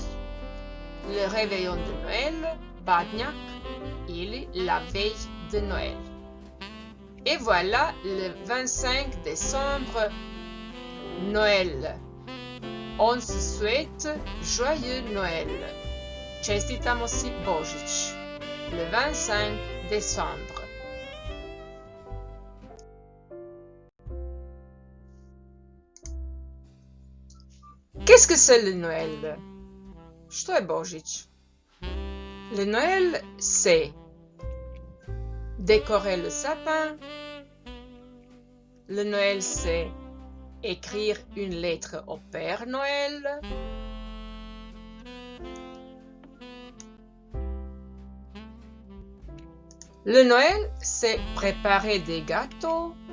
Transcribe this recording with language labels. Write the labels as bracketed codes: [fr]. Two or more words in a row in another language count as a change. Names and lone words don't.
[fr] Le réveillon de Noël, [hr] Badnjak, ili [fr] la veille de Noël. Et voilà le 25 décembre, Noël. On se souhaite joyeux Noël. [hr] Čestitamo si Božić. [fr] Le 25 décembre. Qu'est-ce que c'est le Noël? [hr] Što je Božić? [fr] Le Noël, c'est décorer le sapin. Le Noël, c'est écrire une lettre au Père Noël. Le Noël, c'est préparer des gâteaux.